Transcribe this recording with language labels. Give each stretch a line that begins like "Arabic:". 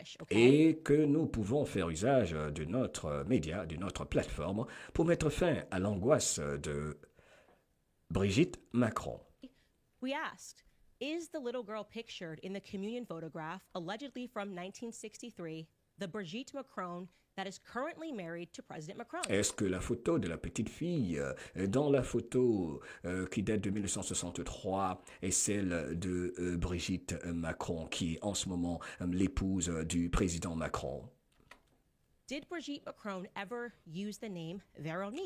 French: Et que nous pouvons faire usage de notre média, de notre plateforme, pour mettre fin à l'angoisse de Brigitte Macron.
English: We asked, is the little girl pictured in the communion photograph, allegedly from 1963, the Brigitte Macron that is currently married to President Macron?
French: Est-ce que la photo de la petite fille dans la photo qui date de 1963 est celle de Brigitte Macron, qui est en ce moment l'épouse du président Macron?
English: Did Brigitte Macron ever use the name Véronique?